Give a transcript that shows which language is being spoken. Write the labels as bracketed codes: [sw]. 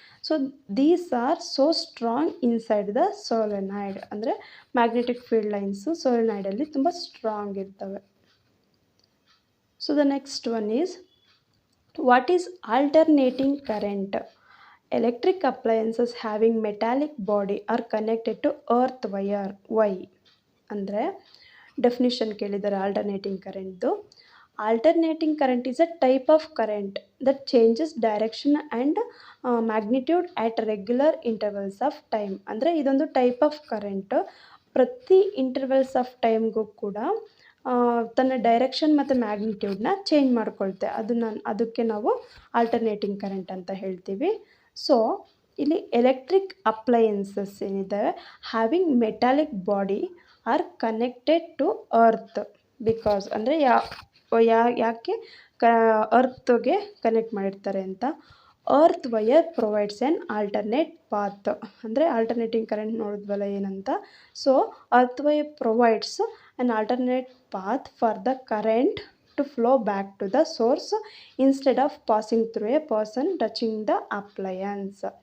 [en] So these are so strong inside the solenoid. [kn] ಅಂದರೆ magnetic field lines ಸೋಲೆನಾಯ್ಡಲ್ಲಿ ತುಂಬ strong ಇರ್ತವೆ. [en] So the next one is, what is alternating current? Electric appliances having metallic body are connected to earth wire. Why? [kn] ಅಂದರೆ definition ಕೇಳಿದ್ದಾರೆ alternating ಕರೆಂಟ್ದು. [en] Alternating current is a type of current that changes direction and magnitude at regular intervals of time. [kn] ಅಂದರೆ ಇದೊಂದು [en] type of current [kn] ಪ್ರತಿ intervals of ಟೈಮ್ಗೂ ಕೂಡ ತನ್ನ direction ಮತ್ತು ಮ್ಯಾಗ್ನಿಟ್ಯೂಡ್ನ change ಮಾಡ್ಕೊಳ್ತೆ. ಅದಕ್ಕೆ ನಾವು ಆಲ್ಟರ್ನೇಟಿಂಗ್ ಕರೆಂಟ್ ಅಂತ ಹೇಳ್ತೀವಿ. [en] So ಇಲ್ಲಿ electric appliances ಏನಿದೆ having metallic body are connected to earth. Because [kn] ಅಂದರೆ ಯಾಕೆ ಅರ್ತ್ಗೆ ಕನೆಕ್ಟ್ ಮಾಡಿರ್ತಾರೆ ಅಂತ, [en] Earth wire provides an alternate path. [kn] ಅಂದರೆ ಆಲ್ಟರ್ನೇಟಿಂಗ್ ಕರೆಂಟ್ ನೋಡಿದ್ವಲ್ಲ ಏನಂತ. [en] So earth wire provides an alternate path for the current to flow back to the source instead of passing through a person touching the appliance.